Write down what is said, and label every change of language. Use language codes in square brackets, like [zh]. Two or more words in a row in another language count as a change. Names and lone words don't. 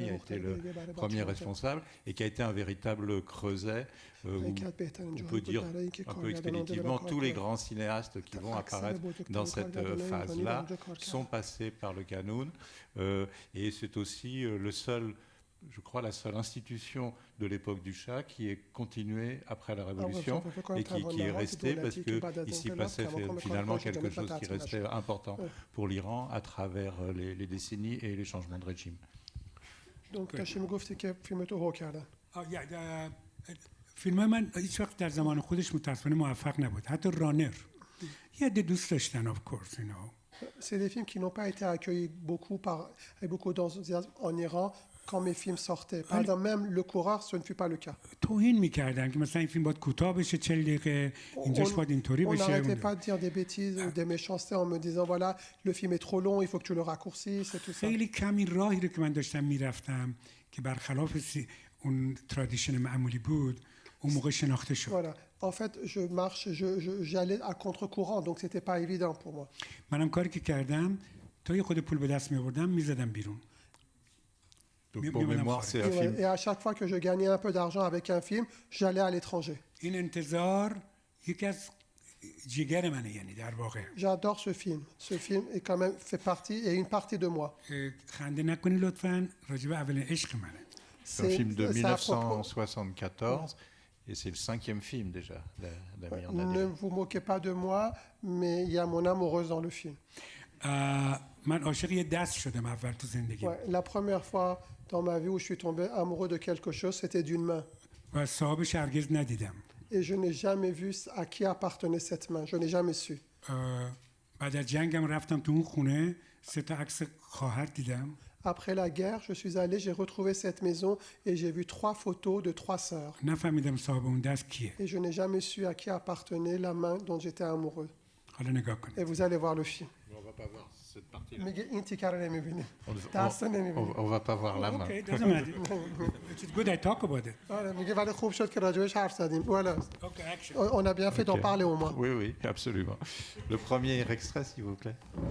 [fr] a été le premier responsable et qui a été un véritable creuset où on peut dire un peu expéditivement tous les grands cinéastes qui vont apparaître dans cette phase-là sont passés par le Canoun et c'est aussi le seul, je crois, la seule institution de l'époque du Shah qui est continuée après la Révolution et qui est restée parce qu'ici passait finalement quelque chose qui restait important pour l'Iran à travers les décennies et les changements de régime. [fa] Donc, Tachim گفتی که فیلم تو هو کردن. فیلم من هیچ وقت در زمان خودش متاسفانه موفق نبود. حتی رانر یه عده دوست داشتن [en] of course, you know. [fr] C'est des films qui n'ont pas été accueillis beaucoup avec beaucoup d'enthousiasme en Iran quand mes films sortaient. Par exemple, même Le Coureur, ce ne fut pas le cas. [fa] توهین میکردن که مثلا این فیلم باید کوتاه بشه 40 دقیقه اینجاش باید اینطوری [fr] On [fa] بشه. [fr] n'arrêtait pas de dire des bêtises ou des méchancetés en me disant voilà, le film est trop long, il faut que tu le raccourcisses et tout ça. [fa] خیلی کمی راهی رو که من داشتم میرفتم که برخلاف اون ترادیشن معمولی بود اون موقع شناخته شد. [fr] Voilà. En fait, j'allais à contre-courant, donc c'était pas évident pour moi. [fa] منم کاری که کردم تا یه خود پول به دست می‌آوردم می‌زدم بیرون. [fr] Donc pour mémoire, c'est un film. Et à chaque fois que je gagnais un peu d'argent avec un film, j'allais à l'étranger. [fa] این انتظار یکی از جگر منه یعنی در واقع. [fr] J'adore ce film. Ce film est quand même fait partie et une partie de moi. [fa] خنده نکنی لطفاً راجع به اولین عشق منه. [fr] C'est un film de 1974 et c'est le 5e film déjà d'Amir Nadel. Ne vous moquez pas de moi, mais il y a mon amoureuse dans le film. [fa] من عاشق یه دست شدم اول تو زندگی. [fr] La première fois dans ma vie où je suis tombé amoureux de quelque chose, c'était d'une main. [fa] و صاحبش هرگز ندیدم. [fr] Et je n'ai jamais vu à qui appartenait cette main. Je n'ai jamais su. [fa] بعد از جنگم رفتم تو اون خونه 3 تا عکس خواهر دیدم. [fr] Après la guerre, je suis allé, j'ai retrouvé cette maison et j'ai vu 3 photos de 3 sœurs. [fa] نفهمیدم صاحب اون دست کیه. [fr] Et je n'ai jamais su à qui appartenait la main dont j'étais amoureux. [fa] حالا نگاه کنید. [fr] Et vous allez voir le film. On va pas voir cette partie-là. [fa] میگه این تیکر رو نمی‌بینی. [fr] On [fa] دست نمی‌بینی. [fr] va pas voir la main. [en] Okay, doesn't matter. It's good I talk about it. [fa] آره میگه ولی خوب شد که راجبش حرف زدیم. [fr] Voilà. [en] Okay, action. [fr] On a bien fait d'en Ok. parler au moins. Oui, oui, absolument. Le premier extrait, s'il vous plaît.